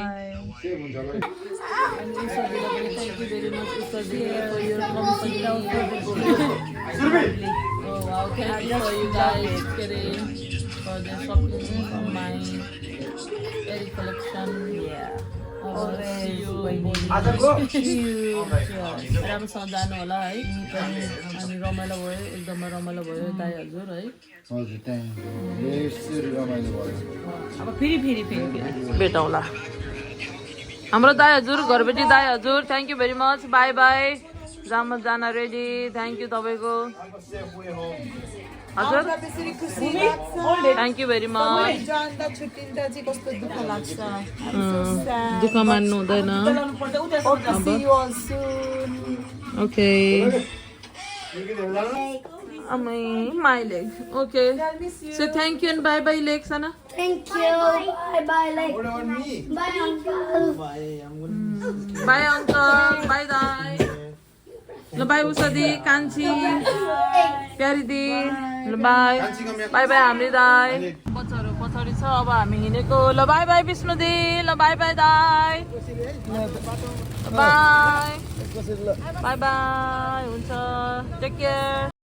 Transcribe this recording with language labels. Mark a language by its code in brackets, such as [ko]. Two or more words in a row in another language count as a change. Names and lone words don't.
[en] Thank you very much, Usadi, for your company. Oh wow, thank you for you guys getting for the shopping from my Eric collection. Yeah. [ne] राम्रोसँग जानु होला है अनि रमाइलो भयो एकदमै रमाइलो भयो दाइ हजुर है अब फेरि भेटौँला हाम्रो दाइ हजुर घरबेटी दाइ हजुर [en] thank you very much bye bye [ne] जान [en] ready thank you [ne] तपाईँको हजुर [en] thank you very much [ne] दुःख मान्नु हुँदैन [en] okay my leg. Okay. Say thank you and bye bye leg, Sana. Thank you. Bye bye. Like, What about me? bye, uncle. Bye. I'm going Bye uncle. Bye dai. L bye उषा दी, कान्छी, प्यारी दी. L bye. Bye bye [ne] हामी दाई. पछाडि छ अब हामी हिँडेको. [en] ल bye bye विष्णु दी. ल bye bye दाई. Bye. Bye bye. [ne] हुन्छ. [en] Take care.